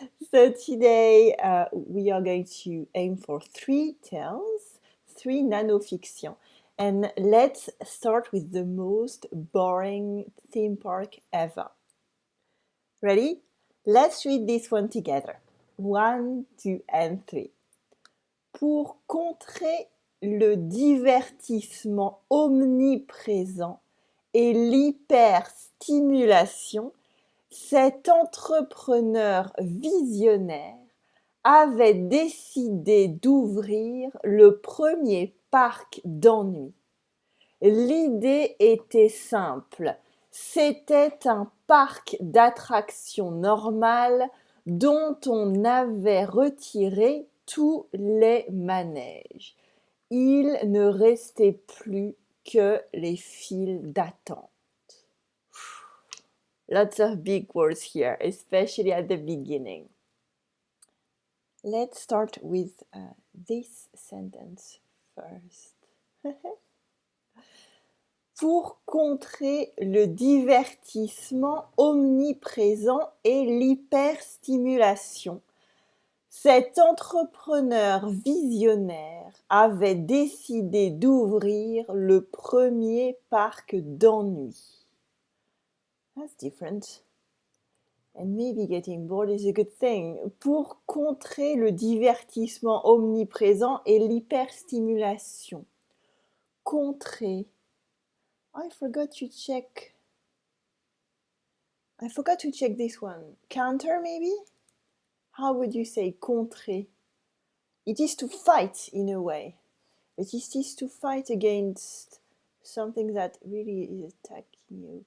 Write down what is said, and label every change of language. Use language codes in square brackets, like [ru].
[en] So today we are going to aim for 3 tales, 3 nanofictions. And let's start with the most boring theme park ever. Ready? Let's read this one together. 1, 2, and 3. [fr] Pour contrer le divertissement omniprésent et l'hyperstimulation, cet entrepreneur visionnaire avait décidé d'ouvrir le premier parc d'ennui. L'idée était simple, c'était un parc d'attractions normales dont on avait retiré tous les manèges. Il ne restait plus que les files d'attente. [en] Lots of big words here, especially at the beginning. Let's start with this sentence first. [fr] Pour contrer le divertissement omniprésent et l'hyperstimulation, cet entrepreneur visionnaire avait décidé d'ouvrir le premier parc d'ennui. [en] That's different. And maybe getting bored is a good thing. [fr] Pour contrer le divertissement omniprésent et l'hyperstimulation. Contrer. [en] I forgot to check this one. Counter maybe? How would you say contrer? It is to fight in a way. It is to fight against something that really is attacking you.